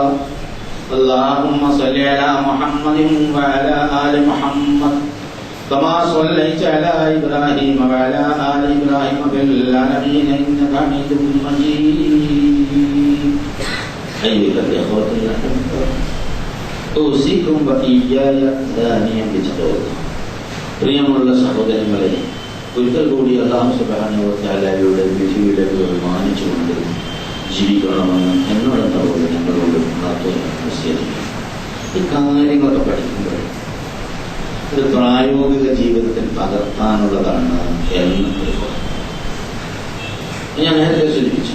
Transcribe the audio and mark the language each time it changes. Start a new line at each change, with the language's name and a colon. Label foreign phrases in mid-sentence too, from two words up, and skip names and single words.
Arabic: اللهم صل على محمد وعلى آل محمد كما صليت على إبراهيم وعلى آل إبراهيم في العالمين إنك حميد مجيد. أيها الإخوة الأحبة أوصيكم وإياي ثانيا بتقوى الله.
Malayalam: പ്രിയമുള്ള സഹോദരങ്ങളെ, ഒരിക്കൽ കൂടി
Arabic: الله سبحانه وتعالى
Malayalam: വിധികളെ ബഹുമാനിച്ചുകൊണ്ട് ജീവിക്കണമെന്ന് എന്നോട് ഞങ്ങളോട് ഉണർത്തുകയാണ്. ഈ കാര്യങ്ങളൊക്കെ പഠിക്കുമ്പോൾ ഇത് പ്രായോഗിക ജീവിതത്തിൽ പകർത്താനുള്ളതാണ് എന്ന് ഞാൻ നേരത്തെ സൂചിപ്പിച്ചു.